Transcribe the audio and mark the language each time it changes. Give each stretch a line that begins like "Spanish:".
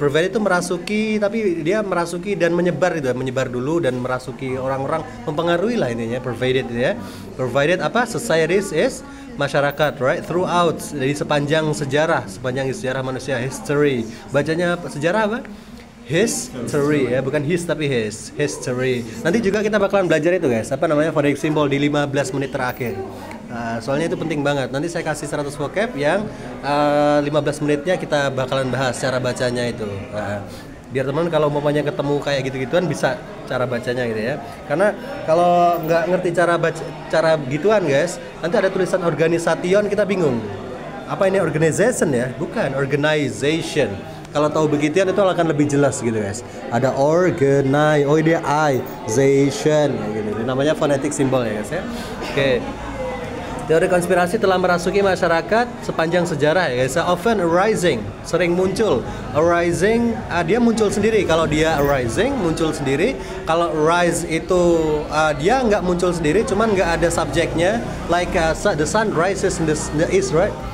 Indonesian: Pervaded itu merasuki, tapi dia merasuki dan menyebar itu, menyebar dulu dan merasuki orang-orang, mempengaruhi lah intinya pervaded ya. Pervaded apa? Societies is masyarakat, right? Throughout, dari sepanjang sejarah manusia, history. Bacanya sejarah apa? History ya, bukan his tapi history. Nanti juga kita bakalan belajar itu guys, apa namanya phonetic symbol di 15 menit terakhir. Soalnya itu penting banget. Nanti saya kasih 100 vocab yang 15 menitnya kita bakalan bahas cara bacanya itu. Biar teman kalau umpamanya ketemu kayak gitu-gituan bisa cara bacanya gitu ya. Karena kalau nggak ngerti cara gituan guys, nanti ada tulisan organisation kita bingung. Apa ini organization ya? Bukan, organization. Kalau tahu begituan itu akan lebih jelas gitu guys. Ada organization gitu. Itu namanya phonetic symbol ya guys ya. Oke. Teori konspirasi telah merasuki masyarakat sepanjang sejarah ya guys. Often arising, sering muncul. Arising, dia muncul sendiri. Kalau dia arising, muncul sendiri. Kalau rise itu dia nggak muncul sendiri, cuman nggak ada subjeknya.
English: Like the sun rises in the east, right?